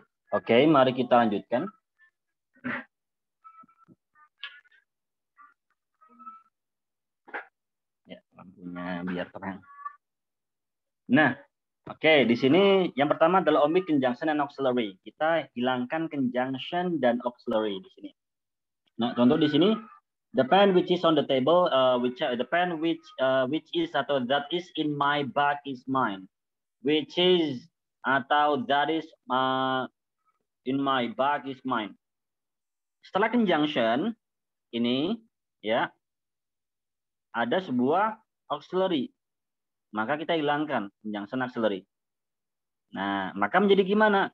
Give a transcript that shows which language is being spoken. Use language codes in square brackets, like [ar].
[id] Oke, mari kita lanjutkan. Ya, lampunya biar terang. Nah, oke, di sini yang pertama adalah omit conjunction and auxiliary. Kita hilangkan conjunction dan auxiliary di sini. [en] Nah, contoh di sini, the pen which is on the table, the pen which is atau that is in my bag is mine, which is atau that is in my bag is mine. [id] Setelah conjunction ini, ya, ada sebuah auxiliary. Maka kita hilangkan conjunction auxiliary. Nah, maka menjadi gimana?